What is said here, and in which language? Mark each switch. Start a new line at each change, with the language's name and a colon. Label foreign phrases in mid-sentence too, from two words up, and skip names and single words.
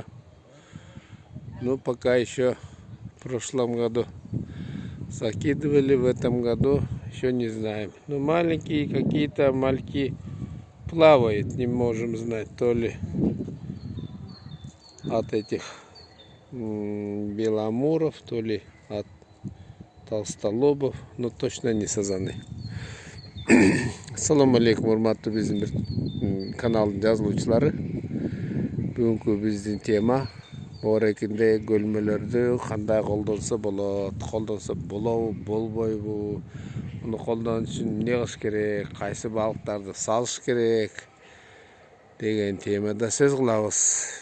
Russian: Ну, пока еще в прошлом году закидывали, в этом году еще не знаем. Но маленькие какие-то мальки плавают, не можем знать, то ли от этих белоамуров, то ли от толстолобов, но точно не сазаны.
Kyrgyz: Ассаламу алейкум, урматтуу биздин каналдын жазылуучулары. Бүгүнкү биздин тема орекинде көлмөлөрдү кандай колдонсо болот, колдонсо болобу, болбойбу, муну колдонуш үчүн эмне кылыш керек, кайсы балыктарды салыш керек деген темада сөз кылабыз.